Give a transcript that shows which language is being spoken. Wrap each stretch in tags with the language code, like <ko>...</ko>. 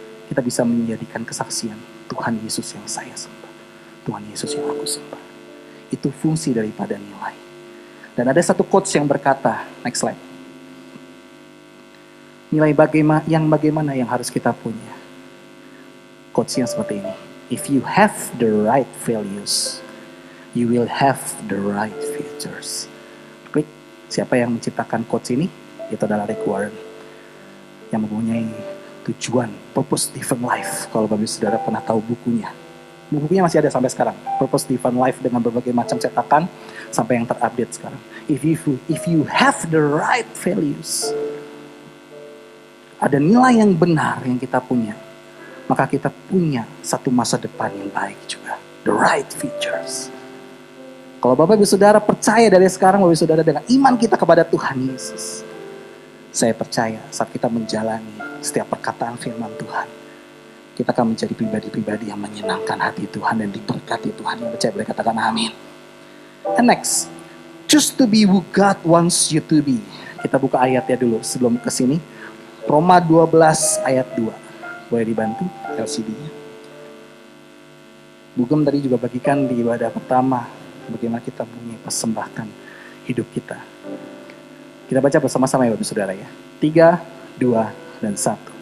<id>Kita bisa menjadikan kesaksian, Tuhan Yesus yang saya sembah. Tuhan Yesus yang aku sembah. Itu fungsi daripada nilai. Dan ada satu quotes yang berkata,</id> <en>next slide.</en> <id>Nilai bagaimana yang harus kita punya. Quotes yang seperti ini.</id> <en>If you have the right values, you will have the right futures.</en> <id>Klik, siapa yang menciptakan quotes ini? Itu adalah Rick Warren. Yang mempunyai tujuan, purpose driven life. Kalau Bapak Saudara pernah tahu bukunya. Bukunya masih ada sampai sekarang. Purpose driven life dengan berbagai macam cetakan sampai yang terupdate sekarang.</id> <en>If you have the right values,</en> <id>ada nilai yang benar yang kita punya, maka kita punya satu masa depan yang baik juga.</id> <en>The right futures.</en> <id>Kalau Bapak Ibu Saudara percaya dari sekarang, Bapak Ibu Saudara dengan iman kita kepada Tuhan Yesus, saya percaya saat kita menjalani setiap perkataan firman Tuhan, kita akan menjadi pribadi-pribadi yang menyenangkan hati Tuhan dan diberkati Tuhan. Yang percaya boleh katakan amin.</id> <en>And next, choose to be who God wants you to be.</en> <id>Kita buka ayatnya dulu sebelum ke sini. Roma 12 ayat 2. Boleh dibantu LCD-nya. Bugem tadi juga bagikan di ibadah pertama bagaimana kita punya persembahkan hidup kita. Kita baca bersama-sama ya Bapak Saudara ya. 3, 2, dan 1.</id>